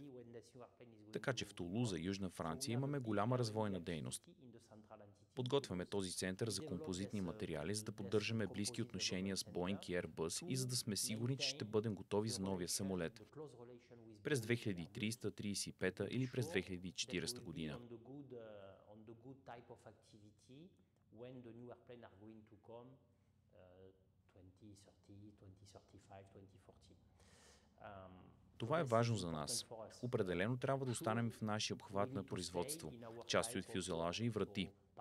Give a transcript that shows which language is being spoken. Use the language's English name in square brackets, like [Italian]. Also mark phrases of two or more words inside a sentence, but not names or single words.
[Bulgarian] Така че в Тулуза, Южна Франция, имаме голяма развойна дейност. Подготвяме този център за композитни материали, за да поддържаме близки отношения с Boeing и Airbus и за да сме сигурни, че ще бъдем готови за новия самолет през 2300-35 или през 2040 година. [English] When the new airplane are going to come 2030, 2035, 2040. [Bulgarian] Това е важно за нас. Определено трябва да останем в нашия обхват на производство, части от фюзелажа и врати.